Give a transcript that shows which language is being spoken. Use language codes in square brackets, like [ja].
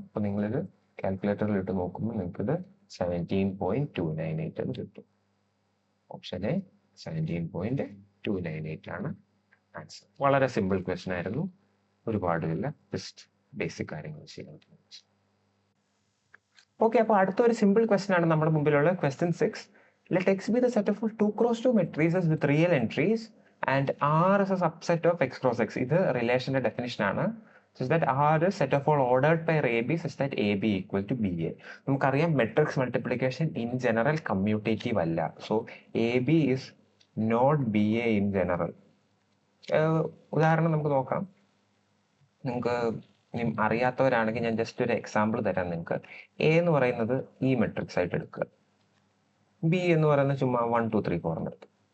[ml] അപ്പൊ നിങ്ങളിത് കാൽക്കുലേറ്ററിൽ ഇട്ട് നോക്കുമ്പോൾ നിങ്ങൾക്ക് ഇത് 17.298 എന്ന് കിട്ടും. ഓപ്ഷൻ എ 17.298 ആണ് ആൻസർ. വളരെ സിമ്പിൾ ക്വസ്റ്റൻ ആയിരുന്നു, ഒരുപാടില്ല, ജസ്റ്റ് ബേസിക് കാര്യങ്ങൾ ചെയ്യാൻ. ഓക്കെ, അപ്പോൾ അടുത്തൊരു സിമ്പിൾ ക്വസ്റ്റൻ ആണ് നമ്മുടെ മുമ്പിലുള്ള question 6. [en] Let X be the set of 2x2 matrices with real entries and R is a subset of X cross X. [ml] ഇത് റിലേഷന്റെ ഡെഫിനിഷൻ ആണ്. [en] such that R is set of all ordered pair AB such that AB equal to BA. [ml] നമുക്കറിയാം matrix multiplication in general commutative അല്ല. [en] So AB is not BA in general. [ml] ഉദാഹരണം നമുക്ക് നോക്കാം. നിങ്ങൾക്ക് അറിയാത്തവരാണെങ്കിൽ ഞാൻ just ഒരു എക്സാമ്പിൾ തരാം നിങ്ങൾക്ക്. എ എന്ന് പറയുന്നത് ഈ മെട്രിക്സ് ആയിട്ട് എടുക്കുക, ബി എന്ന് പറയുന്നത് ചുമ്മാ 1 2 3 4 എടുത്തു.